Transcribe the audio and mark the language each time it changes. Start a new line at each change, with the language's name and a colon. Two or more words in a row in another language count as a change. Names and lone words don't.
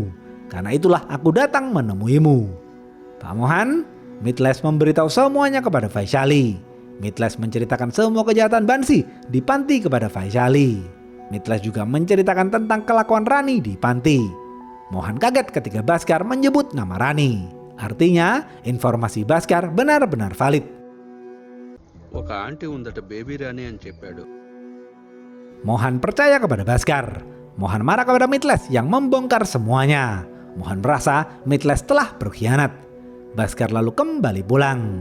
Indonesian: Karena itulah aku datang menemuimu." Pak Mohan, Mitles memberitahu semuanya kepada Vaishali. Mitles menceritakan semua kejahatan Bansi di panti kepada Vaishali. Mitles juga menceritakan tentang kelakuan Rani di panti. Mohan kaget ketika Bhaskar menyebut nama Rani. Artinya, informasi Bhaskar benar-benar valid.
Telugu: ఒక ఆంటీ ఉందట బేబీ రాణి అని చెప్పాడు.
Indonesian: Mohan percaya kepada Bhaskar. Mohan marah kepada Mitles yang membongkar semuanya. Mohan merasa Mitles telah berkhianat. Bhaskar lalu kembali pulang.